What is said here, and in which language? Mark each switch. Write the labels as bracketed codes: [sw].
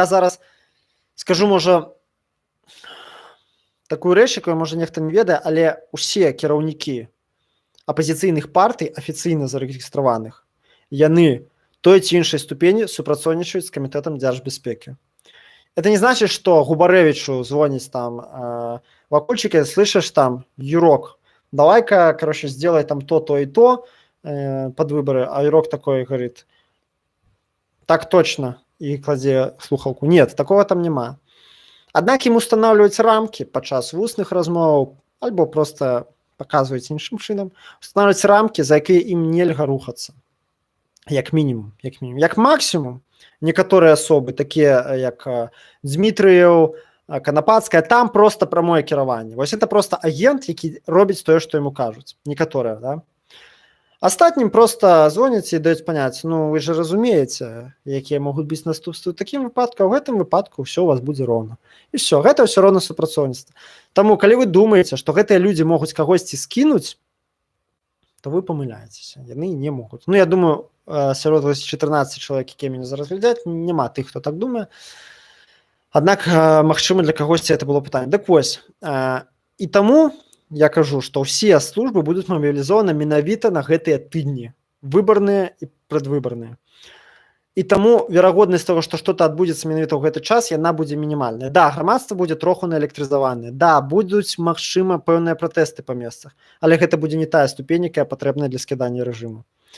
[be] Я зараз скажу, можа, такую рэч, якую, можа, нехта не ведае, але ўсе кіраўнікі апазіцыйных партый, афіцыйна зарэгістраваных, яны той ці іншай ступені супрацоўнічаюць з камітэтам дзяржбяспекі. [ru] Это не значит, что Губаревичу звонить там Вакульчике, слышишь там, Юрок, давай-ка, короче, сделай там то и то под выборы, а Юрок такой говорит, так точно, [be] и кладе слухалку. [ru] Нет, такого там нема. [be] Аднак ім устанавливаюць рамкі падчас вусных размоў, альбо просто показваюць іншым чынам, устанавливаюць рамкі, за якія ім нельга рухацца. Як мінімум. Як максімум, некаторыя асобы, такія як Дмітрыеў, Канапацкая, там просто прамое кіраванне. Вось это просто агент, які робіць тое, што яму кажуць. Некаторыя, да? Астатнім просто звоняць і даюць паняць, ну вы же разумееце, якія могуць быць наступствы ў такім выпадку, а ў гэтым выпадку ўсё у вас будзе роўна. І все, гэта ўсё роўна супрацоўніцтва. Таму, калі вы думаеце, што гэтыя людзі могуць кагосьці скінуць, то вы памыляецеся, яны не могуць. Ну, я думаю, сярод 14 чалавек, якія мяне зараз глядзяць, няма тых, хто так думае. Аднак, магчыма, для кагосьці это было пытанне. Дык вось, і таму я кажу, што ўсе службы будуць мабілізованы менавіта на гэтыя тыдні, выбарныя і прадвыбарныя. І таму верагоднасць того, што што-то адбудзецца менавіта ў гэты час, яна будзе мінімальная. Да, грамадства будзе троху наэлектрызаванае, да, будуць, магчыма, пэўныя пратэсты па месцах, але гэта будзе не тая ступень, якая патрэбная для скідання рэжыму.